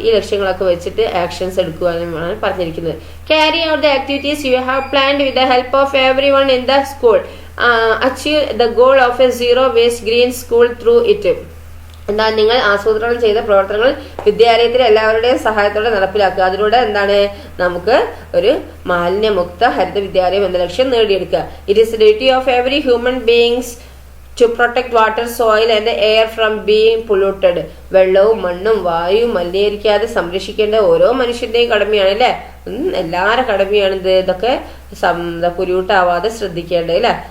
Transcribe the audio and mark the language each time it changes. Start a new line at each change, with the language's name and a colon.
Malayalam: ഈ ലക്ഷ്യങ്ങളൊക്കെ വെച്ചിട്ട് ആക്ഷൻസ് എടുക്കുവാനാണ് പറഞ്ഞിരിക്കുന്നത്.
English: Carry out the activities you have planned with the help of everyone in the school. Achieve the goal of a zero waste green school through it.
Malayalam: എന്നാൽ നിങ്ങൾ ആസൂത്രണം ചെയ്ത പ്രവർത്തനങ്ങൾ വിദ്യാലയത്തിലെ എല്ലാവരുടെയും സഹായത്തോടെ നടപ്പിലാക്കുക. അതിലൂടെ എന്താണ് നമുക്ക് ഒരു മാലിന്യമുക്ത ഹരിത വിദ്യാലയം എന്ന ലക്ഷ്യം നേടിയെടുക്കുക.
English: It is the duty of every human beings to protect water, soil and air from being polluted.
Malayalam: വെള്ളവും മണ്ണും വായുവും മലിനീകരിക്കാതെ സംരക്ഷിക്കേണ്ട ഓരോ മനുഷ്യന്റെയും കടമയാണ് അല്ലെ. എല്ലാവരുടെ കടമയാണിത്. ഇതൊക്കെ പൊല്യൂട്ടാവാതെ ശ്രദ്ധിക്കേണ്ടത് അല്ലെ.